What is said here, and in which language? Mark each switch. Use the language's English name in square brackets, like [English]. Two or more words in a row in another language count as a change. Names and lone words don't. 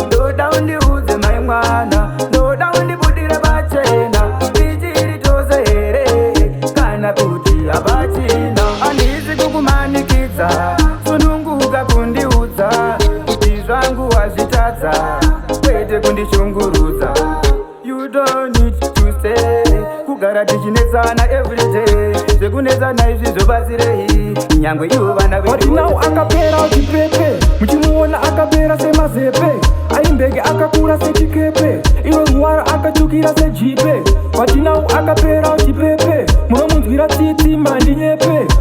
[Shona] Ndoda undiudze mai mwana, ndoda undibudire pachena, tichiri tose here, kana kuti havachina. Handisi kukumanikidza, sununguka kundiudza, kuti zvangu wazvitadza, kwete kundishungurudza. [English] You don't need to stay, [Shona] kugara tichinetsana [English] every day. [Shona] Zvekunetsana izvi zvobatsirei, nyangwe ivo vana vedu [English] But now [Shona] akapera uchipepe, muchimuona akapera semazepe. Aimbege akakura sechikepe, iwe ruwara akatsvukira sejipe. [English] But now [Shona] akapera uchipepe, munomunzwira tsitsi mandinyepe.